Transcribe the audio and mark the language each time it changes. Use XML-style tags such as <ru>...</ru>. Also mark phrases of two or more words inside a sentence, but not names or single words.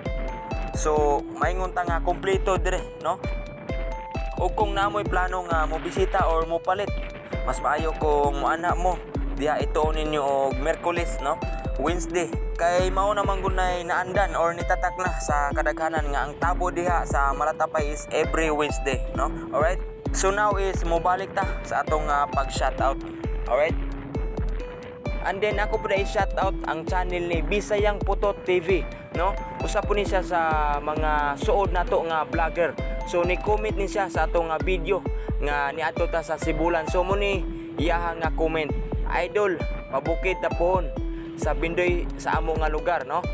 <ceb>So maingon ta nga kompleto dire no. O kung namoy plano nga mo bisita or mo palit, mas maayo kung moana mo diha ito ninyo og Miyerkules no, Wednesday. Kay mao naman gunay naandan or nitatak na sa kadaghanan nga ang tabo diha sa Malatapay is every Wednesday no. Alright.</ceb> <en>So now is</en> <ceb>mobalik ta sa atong pag-shoutout.</ceb> <en>Alright. And then</en> <ceb>ako po na i-shoutout ang channel ni Bisayang Putot TV no. Usa po ni siya sa mga suod nato nga vlogger. So ni comment ni siya sa atong video nga niadto ta sa Sibulan. So mo ni iyaha nga comment, idol, pabukid ta pohon sa Bindoy sa amo nga lugar no.</ceb>